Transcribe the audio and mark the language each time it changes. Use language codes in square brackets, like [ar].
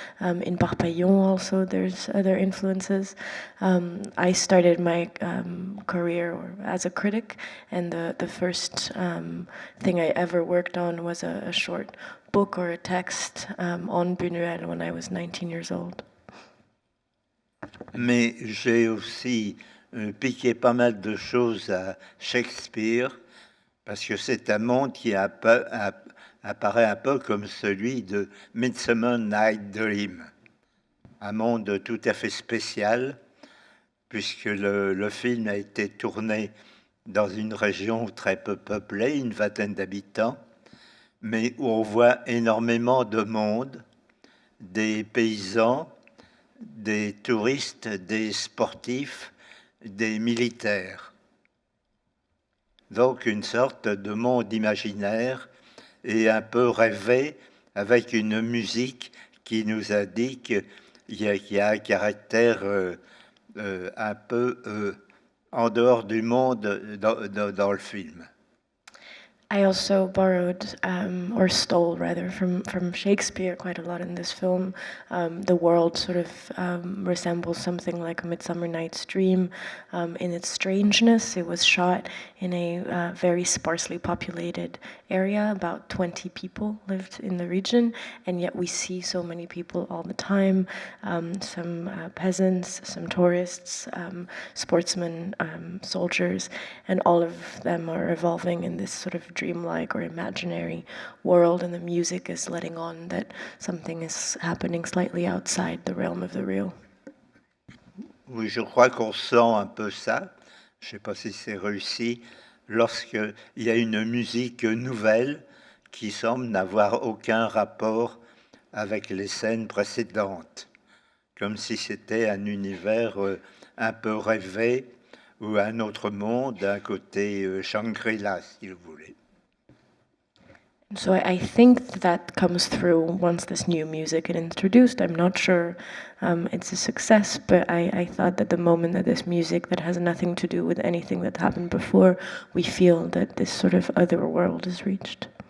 [en] In Parpaillon also there's other influences. I started my career as a critic, and the first thing I ever worked on was a short book or a text on Buñuel when I was 19 years old. [fr] Mais j'ai aussi piqué pas mal de choses à Shakespeare, parce que c'est un monde qui apparaît un peu comme celui de Midsummer Night Dream. un monde tout à fait spécial, puisque le film a été tourné dans une région très peu peuplée, une vingtaine d'habitants, mais où on voit énormément de monde, des paysans, des touristes, des sportifs, des militaires. Donc une sorte de monde imaginaire et un peu rêvé, avec une musique qui nous indique qu'il y a un caractère un peu en dehors du monde dans le film. [en] I also borrowed, or stole rather, from Shakespeare quite a lot in this film. The world sort of resembles something like A Midsummer Night's Dream in its strangeness. It was shot in a very sparsely populated area. About 20 people lived in the region, and yet we see so many people all the time. Some peasants, some tourists, sportsmen, soldiers, and all of them are evolving in this sort of dreamlike or imaginary world, and the music is letting on that something is happening slightly outside the realm of the real. [fr] Oui, je crois qu'on sent un peu ça. Je ne sais pas si c'est réussi lorsqu'il y a une musique nouvelle qui semble n'avoir aucun rapport avec les scènes précédentes, comme si c'était un univers un peu rêvé ou un autre monde, un côté Shangri-La, si vous voulez. [en] So I think that comes through once this new music is introduced. I'm not sure it's a success, but I thought that the moment that this music that has nothing to do with anything that happened before, we feel that this sort of other world is reached.